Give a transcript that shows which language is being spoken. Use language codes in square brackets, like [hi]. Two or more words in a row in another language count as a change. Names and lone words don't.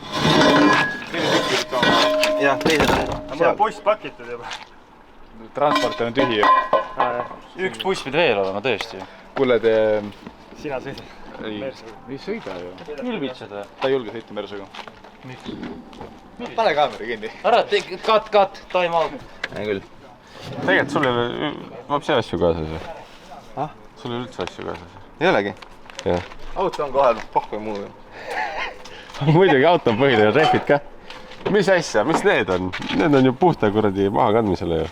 [et] Jah, teisel ära. Mul on buss pakitud juba. Transport on tühi. Üks buss pidi veel olema tõesti. Kuule, te... Sina sõidad. Ei sõida ju. Ülbitsed või? Ta ei julge sõita Mersuga. Miks? Pane kaamera kinni. Ära, [en] cut, time out. [et] Ei küll. Tegelikult sul ei ole vapsi asju kaasas või? Sul ei ole üldse asju kaasas? Ei olegi? Jah. Auto on kohal, pohku ja muu. Muidugi auto on põhiline, rehvid ka. Mis asja, mis need on? Need on ju puhta kuradi maha kandmisele ju.